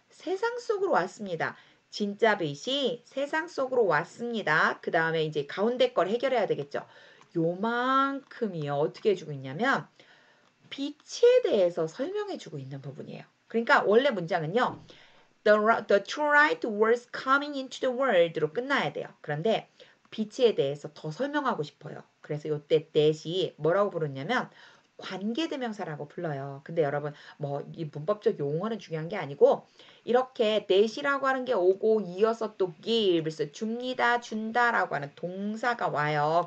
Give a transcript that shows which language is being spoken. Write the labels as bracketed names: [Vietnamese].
[Korean] 세상 속으로 왔습니다. 진짜 빛이 세상 속으로 왔습니다. 그 다음에 이제 가운데 걸 해결해야 되겠죠. 요만큼이요. 어떻게 해주고 있냐면 빛에 대해서 설명해주고 있는 부분이에요. 그러니까 원래 문장은요. [English] The true light was coming into the world로 [Korean] 끝나야 돼요. 그런데 빛에 대해서 더 설명하고 싶어요. 그래서 이때 that이 뭐라고 부르냐면 관계대명사라고 불러요. 근데 여러분 뭐 이 문법적 용어는 중요한 게 아니고 이렇게 that이라고 하는 게 오고 이어서 또 gives 줍니다, 준다라고 하는 동사가 와요.